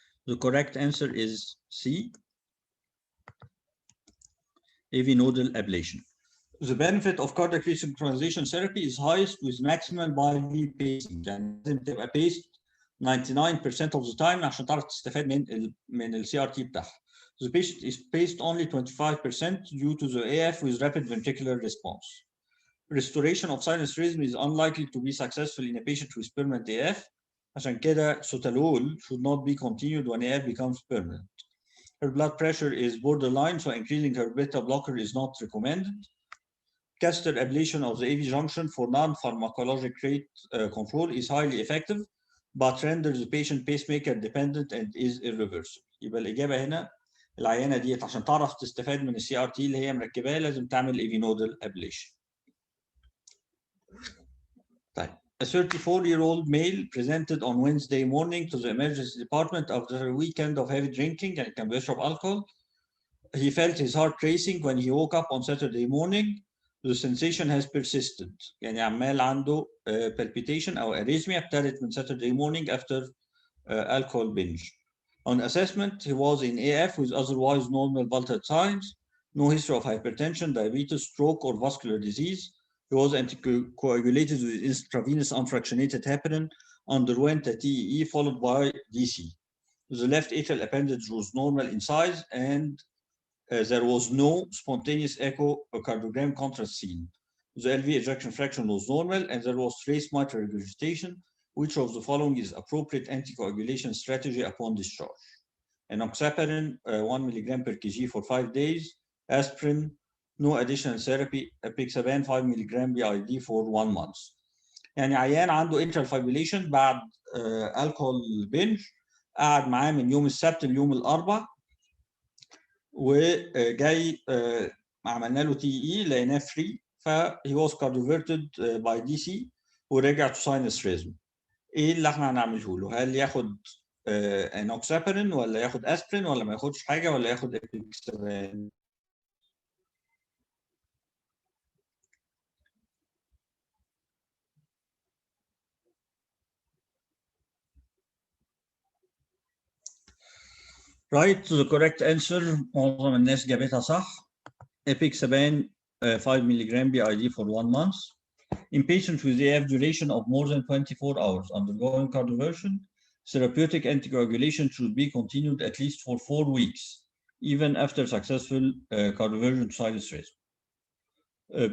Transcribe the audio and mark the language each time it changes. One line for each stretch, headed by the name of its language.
English: The correct answer is C, AV nodal ablation. The benefit of cardiac resynchronization therapy is highest with maximal bilead pacing.
Arabic: يعني لازم تبقى
English: paced 99% of the time
Arabic: عشان تعرف تستفاد من ال CRT بتاعها.
English: The patient is paced only 25% due to the AF with rapid ventricular response. Restoration of sinus rhythm is unlikely to be successful in a patient with permanent AF.
Arabic: عشان كده
English: sotalol should not be continued when AF becomes permanent. Her blood pressure is borderline, so increasing her beta blocker is not recommended. Catheter ablation of the AV junction for non-pharmacologic rate control is highly effective, but renders the patient pacemaker dependent and is irreversible.
Arabic: يبقى الإجابة هنا العيانة ديت عشان تعرف تستفاد من السي ار تي اللي هي مركباه لازم تعمل AV nodal ablation. طيب.
English: A 34-year-old male presented on Wednesday morning to the emergency department after a weekend of heavy drinking,
Arabic: يعني كان بيشرب
English: alcohol. He felt his heart racing when he woke up on Saturday morning. The sensation has persisted.
Arabic: يعني عمال عنده
English: palpitation أو arrhythmia
Arabic: ابتدت من
English: Saturday morning after alcohol binge. On assessment, he was in AF with otherwise normal vital signs, no history of hypertension, diabetes, stroke, or vascular disease. He was anticoagulated with intravenous unfractionated heparin, underwent a TEE followed by DC. The left atrial appendage was normal in size, and there was no spontaneous echocardiogram contrast seen. The LV ejection fraction was normal, and there was trace mitral regurgitation. Which of the following is appropriate anticoagulation strategy upon discharge? Enoxaparin, 1 milligram per kg for 5 days. Aspirin, no additional therapy. Apixaban, 5 milligram BID for 1 month.
Arabic: يعني عيان عنده atrial fibrillation بعد alcohol binge، قعد معاه من يوم السبت ليوم الاربعاء، وجاي عملنا له تي اي لقيناه فري، فهي واز كارديوفيرتد باي دي سي ورجع تو ساينس ريزم. ايه اللي احنا هنعمله له؟ هل ياخد انوكسابرين ولا ياخد اسبرين ولا ما ياخدش حاجه ولا ياخد ابيكسابان؟
English: Right, the correct answer
Arabic: معظم الناس جابتها صح.
English: Apixaban 5 milligram BID for 1 month. In patients with AF duration of more than 24 hours undergoing cardioversion, therapeutic anticoagulation should be continued at least for 4 weeks, even after successful cardioversion to sinus rhythm.